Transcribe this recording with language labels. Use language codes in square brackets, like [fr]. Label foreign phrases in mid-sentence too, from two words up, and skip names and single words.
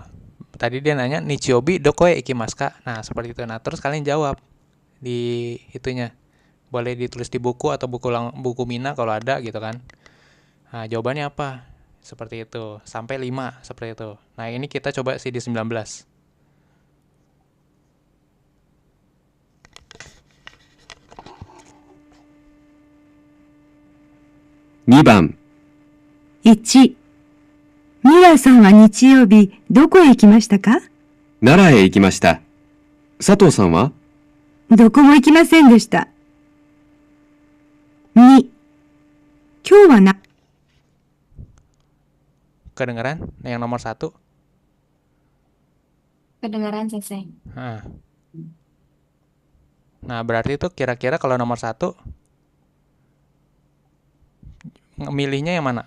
[id] Tadi dia nanya [ja] 日曜日どこへ行きますか. [id] Nah, seperti itu. Nah, terus kalian jawab di itunya. Boleh ditulis di buku atau buku Mina kalau ada gitu kan. Nah, jawabannya apa? Seperti itu. Sampai 5 seperti itu. Nah, ini kita coba CD 19. [ja] 2番 1、ミラさんは日曜日どこへ行きましたか？奈良へ行きました。佐藤さんは？どこも行きませんでした。2、今日はな、 [id] Kedengeran? Yang nomor 1. Kedengaran sensei. Nah, berarti itu kira-kira kalau nomor 1 milihnya yang mana?